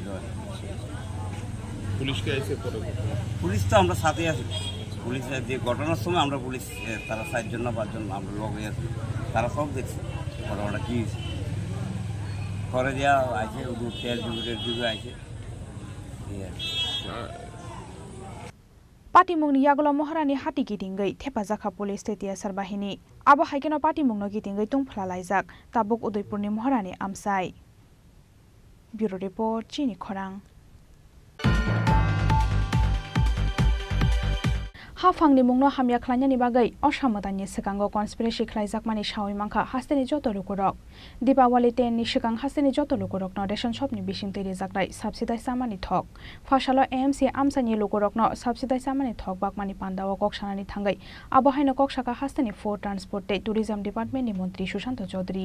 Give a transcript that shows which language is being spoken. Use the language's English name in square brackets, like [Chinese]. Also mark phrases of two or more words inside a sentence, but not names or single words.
[Bangla] পুলিশকে আইসে পরে? পুলিশ তো আমরা সাথে আছি। পুলিশের যে ঘটনার সময় আমরা পুলিশ তারা 4 জন না 5 জন আমরা লগে আছি, তারা সব দেখছে ঘটনাটা কী হয়েছে। করে দেওয়া আছে, তেল যুগে আছে। [Kok Borok] पार्टीमुंगनि यागुला महारानी हाटी गिदिंगै थेफाजाखा पुलिस स्टेटियासार बाहिनी आबो हाइकेना पार्टीमुंगनो गिदिंगै तुंफ्ला लाइजाक ताबुक उदयपुरनि महारानी आमसाय। [English] bureau report [Kok Borok] चिनी खरां। हाफांनि मुंनो हामिया ख्लायनायनि बागै असामदाननि सिगाङाव कनस्पिरेसि ख्लायजाकमानि सावै मांखा हास्तेनि जत लुकुरक दीपावली 10 नि सिगां हास्तेनि जत लुकुरकनो [English] ration shopni [Kok Borok] बिसिंतै रिजाकनाय साबसिडाइ सामानि थक फासालो एएमसी आमसानि लुकुरकनो साबसिडाइ सामानि थक बाकमानि पान्दाव कक्सानानि थांगै आबहायनो कक्साका हास्तेनि [English] food transport tourism departmentni [Kok Borok] मन्त्री सुशान्त चौधरी।